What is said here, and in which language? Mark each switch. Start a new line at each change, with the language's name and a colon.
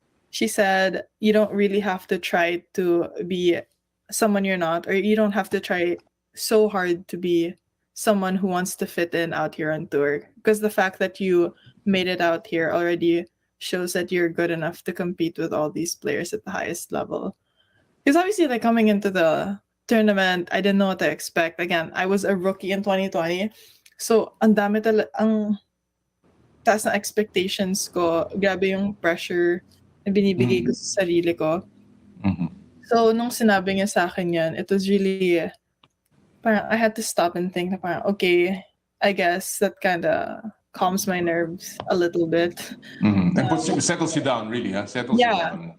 English: She said, you don't really have to try to be someone you're not, or you don't have to try so hard to be someone who wants to fit in out here on tour. Because the fact that you made it out here already shows that you're good enough to compete with all these players at the highest level. Because obviously, like coming into the tournament, I didn't know what to expect. Again, I was a rookie in 2020.
Filipino: So, ang taas na expectations ko. Grabe yung pressure na binibigay ko sa sarili ko.
English: So,
Filipino: nung sinabi niya sa akin yan,
English: it was really, parang I had to stop and think na parang, okay, I guess that kind of calms my nerves a little bit. And settles you down, really, huh? Settles you down.